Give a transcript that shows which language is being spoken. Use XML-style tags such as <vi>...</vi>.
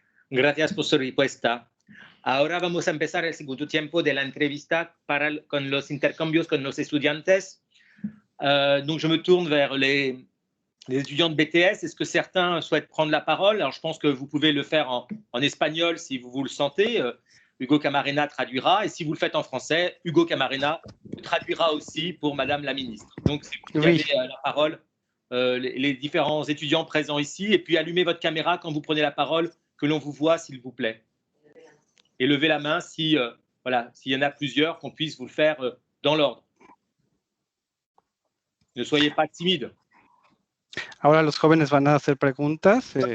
<es>Gracias por su respuesta. Ahora vamos a empezar el segundo tiempo de la entrevista con los intercambios con los estudiantes.</es> <fr>Donc, je me tourne vers les étudiants de BTS. Est-ce que certains souhaitent prendre la parole? Alors, je pense que vous pouvez le faire en espagnol si vous le sentez. Hugo Camarena traduira. Et si vous le faites en français, Hugo Camarena traduira aussi pour Madame la ministre. Donc, si vous avez la parole, les différents étudiants présents ici, et puis allumez votre caméra quand vous prenez la parole, que l'on vous voit, s'il vous plaît. Et levez la main si, s'il y en a plusieurs, qu'on puisse vous le faire dans l'ordre. Ne soyez pas timide.</fr> <es>Ahora los jóvenes van a hacer preguntas.</es>